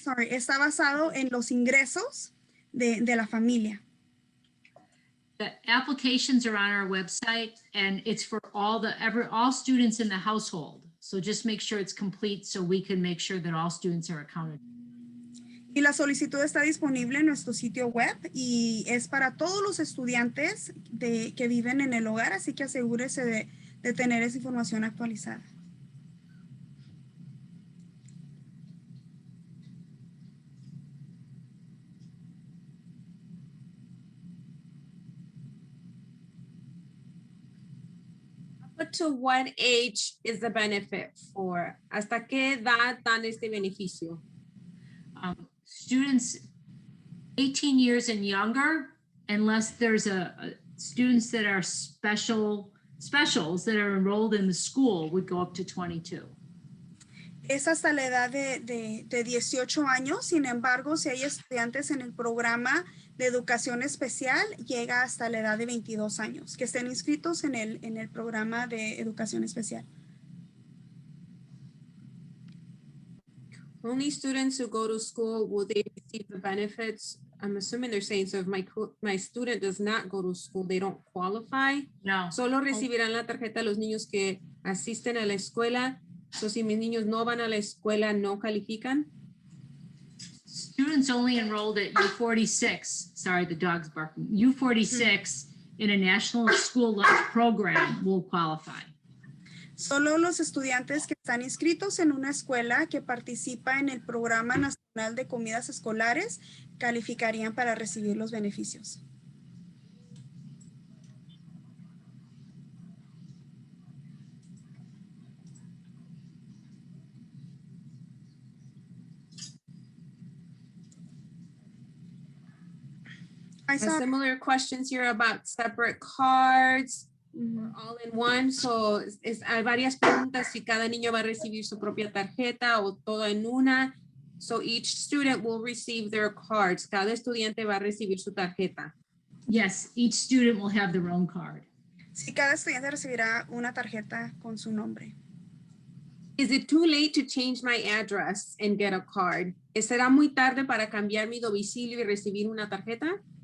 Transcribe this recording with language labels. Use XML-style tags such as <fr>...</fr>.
<es>Está basado en los ingresos de la familia.</es> <en>The applications are on our website and it's for all students in the household. So just make sure it's complete so we can make sure that all students are accounted.</en> <es>Y la solicitud está disponible en nuestro sitio web y es para todos los estudiantes que viven en el hogar, así que asegúrese de tener esa información actualizada.</es> <en>Up to what age is the benefit for?</en> <es>¿Hasta qué edad dan este beneficio?</es> <en>Students 18 years and younger, unless there's students that are specials that are enrolled in the school would go up to 22.</en> <es>Es hasta la edad de 18 años, sin embargo, si hay estudiantes en el programa de educación especial, llega hasta la edad de 22 años, que estén inscritos en el programa de educación especial.</es> <en>Only students who go to school, will they receive the benefits? I'm assuming they're saying, so if my student does not go to school, they don't qualify. No.</en> <es>Solo recibirán la tarjeta los niños que asisten a la escuela. So si mis niños no van a la escuela, no califican.</es> <en>Students only enrolled at U46, sorry, the dog's barking, U46 in a national school lunch program will qualify.</en> <es>Solo los estudiantes que están inscritos en una escuela que participa en el Programa Nacional de Comidas Escolares calificarían para recibir los beneficios.</es> <en>Similar questions here about separate cards or all in one.</en> <es>So hay varias preguntas si cada niño va a recibir su propia tarjeta o todo en una.</es> <en>So each student will receive their cards.</en> <es>Cada estudiante va a recibir su tarjeta.</es> <en>Yes, each student will have their own card.</en> <es>Sí, cada estudiante recibirá una tarjeta con su nombre.</es> <en>Is it too late to change my address and get a card?</en> <es>¿Será muy tarde para cambiar mi domicilio y recibir una tarjeta?</es>